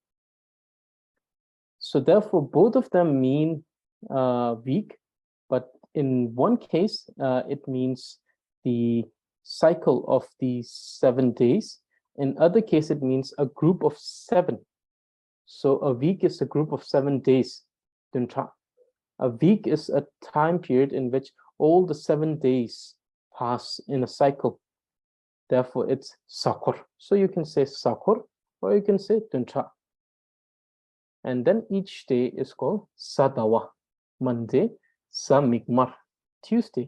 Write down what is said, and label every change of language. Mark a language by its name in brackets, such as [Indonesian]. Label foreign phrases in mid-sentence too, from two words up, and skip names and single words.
[English] So therefore, both of them mean week, but in one case, it means the cycle of these 7 days. In other case, it means a group of 7. So a week is a group of 7 days. [Dzongkha] Dun Tak. [English] A week is a time period in which all the 7 days pass in a cycle. Therefore, it's Sakor. So you can say Sakor, or you can say [Dzongkha] Dun Tak. [English] And then each day is called Sadawa, Monday, Samigmar, Tuesday.